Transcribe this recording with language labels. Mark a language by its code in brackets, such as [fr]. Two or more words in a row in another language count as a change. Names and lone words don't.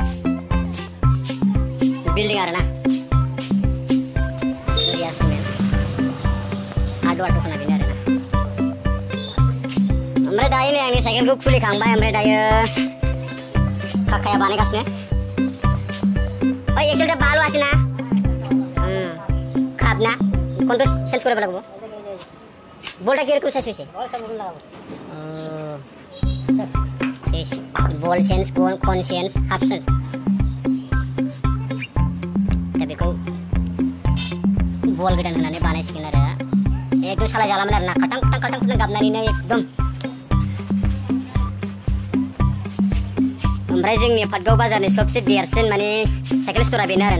[brx] बिल्डिं आरो ना सूर्या सिमेन्ट हार्डवेयर दखाना बेनो आरो ना. ओमफ्राय दायो नै आंनि साइकेलखौ खुलिखांबाय. ओमफ्राय दायो काकाया बानायगासिनो. [bn] ओइ एक्सेलটা ভালো আছে না? খারাপ না? কোনটা চেঞ্জ করে ফেলবো? বলটা কি এরকম শেষ হয়েছে? বল সব বল লাগাবো। শেষ বল চেঞ্জ কোন চেঞ্জ হাফ চেঞ্জ। [brx] दा बेखौ बल गोदान होनानै बानायसिगोन आरो एकदम सालाय जालामोन आरो ना खाटां खुटां गाबनानैनो एकदम. ओमफ्राय जोंनि पाटगाव बाजारनि सबसे देरसिन माने साइकेल स्ट'रा बेनो आरो ना.